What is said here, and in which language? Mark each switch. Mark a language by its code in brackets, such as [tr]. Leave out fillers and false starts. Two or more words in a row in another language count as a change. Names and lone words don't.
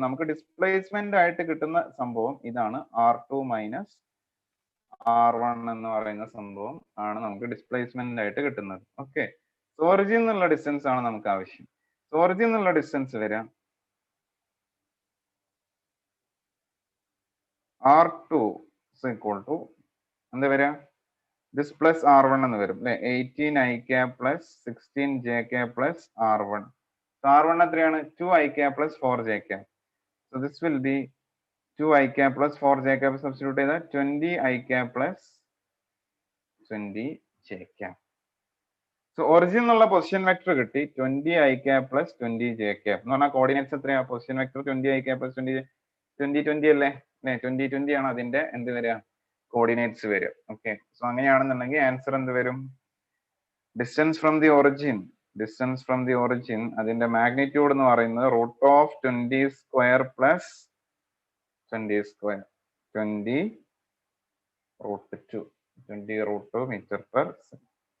[ml] നമുക്ക് ഡിസ്പ്ലേസ്മെന്റ് ആയിട്ട് കിട്ടുന്ന സംഭവം ഇതാണ് [en] R2 minus R1 [ml] എന്ന് പറയുന്ന സംഭവം ആണ് നമുക്ക് ഡിസ്പ്ലേസ്മെന്റ് ആയിട്ട് കിട്ടുന്നത്. ഓക്കെ, ഒറിജിൻ എന്നുള്ള ഡിസ്റ്റൻസ് ആണ് നമുക്ക് ആവശ്യം. ഒറിജിൻ എന്നുള്ള ഡിസ്റ്റൻസ് വരാം [en] R2 equal to [ml] എന്താ വരാ? [en] this plus R1 [ml] എന്ന് വരും അല്ലെ? [en] 18i cap plus 16j cap plus R1. So R1 എത്രയാണ്? 2i cap plus 4j cap. So this will be 2i cap plus 4j cap substitute ചെയ്താൽ 20i cap plus 20j cap. So origin എന്നുള്ള position vector കിട്ടി 20i cap plus 20j cap [ml] എന്ന് പറഞ്ഞാൽ [en] കോർഡിനേറ്റ്സ് എത്രയാ? position vector 20i cap plus 20 [ml] അല്ലേ? 20 ആണ് അതിന്റെ എന്ത് വരിക? കോർഡിനേറ്റ്സ് വരും. ഓക്കെ, സോ അങ്ങനെയാണെന്നുണ്ടെങ്കിൽ ആൻസർ എന്ത് വരും? [en] distance from the origin [ml] അതിന്റെ മാഗ്നിറ്റ്യൂഡ് എന്ന് പറയുന്നത് [en] root of 20 square plus 20 square 20 root 2 meter per second.